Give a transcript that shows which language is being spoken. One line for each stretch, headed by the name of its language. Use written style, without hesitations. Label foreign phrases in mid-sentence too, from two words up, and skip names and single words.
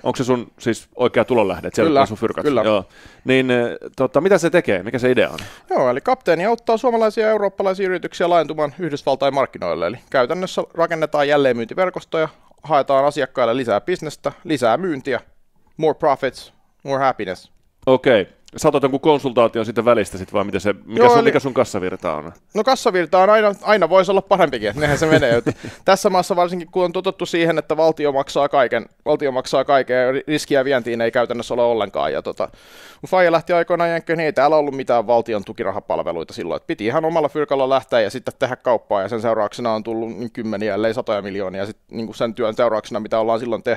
Finnish: Onko se sun siis oikea tulonlähde? Kyllä, sun fyrkat? Kyllä. Joo. Niin mitä se tekee? Mikä se idea on? Joo, eli Kapteeni auttaa suomalaisia ja eurooppalaisia yrityksiä laajentumaan Yhdysvaltain markkinoille. Eli käytännössä rakennetaan jälleenmyyntiverkostoja, haetaan asiakkaille lisää bisnestä, lisää myyntiä,
English: more profits, more happiness.
Finnish: Okei. Sä otat jonkun konsultaation sitten välistä sit vai mikä sun kassavirta on? No kassavirta on aina voisi olla parempikin, että nehän se menee. Tässä maassa varsinkin kun on totuttu siihen, että valtio maksaa kaiken ja riskiä vientiin ei käytännössä ole ollenkaan. Ja kun faija lähti aikoinaan Jenkkeihin, niin ei täällä ollut mitään valtion tukirahapalveluita silloin, että piti ihan omalla fyrkalla lähteä ja sitten tehdä kauppaa ja sen seurauksena on tullut kymmeniä, ellei satoja miljoonia sit, niin sen työn seurauksena, mitä ollaan silloin tehty.